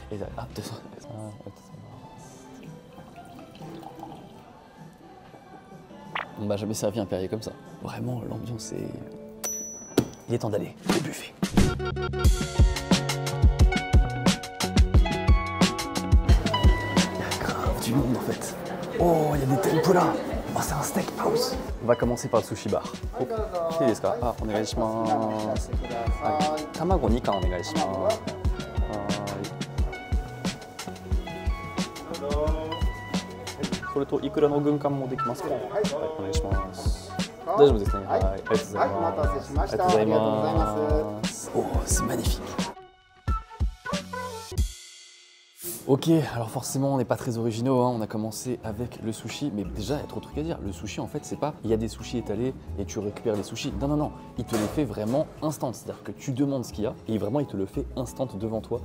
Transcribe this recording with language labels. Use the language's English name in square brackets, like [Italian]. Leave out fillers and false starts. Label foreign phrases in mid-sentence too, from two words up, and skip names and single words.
[French] Et là, on m'a jamais servi un Perrier comme ça. Vraiment, l'ambiance est... Il est temps d'aller au buffet. Du monde en fait. Oh, il y a des tempura. Oh, c'est un steak house. On va commencer par le sushi bar. [Japanese] Oh, きい です か？ あ、 お願い します。 卵 2 貫 お願い します. それとイクラの軍艦もできますか？はい、お願いします。大丈夫ですね。はい、ありがとうございます。はい、お待たせしました。ありがとうございます。 [French] Oh, c'est magnifique. Ok, alors forcément on n'est pas très originaux, hein. On a commencé avec le sushi, mais déjà il y a trop de trucs à dire. Le sushi en fait c'est pas, il y a des sushis étalés et tu récupères les sushis. Non, il te les fait vraiment instant, c'est-à-dire que tu demandes ce qu'il y a et vraiment il te le fait instant devant toi.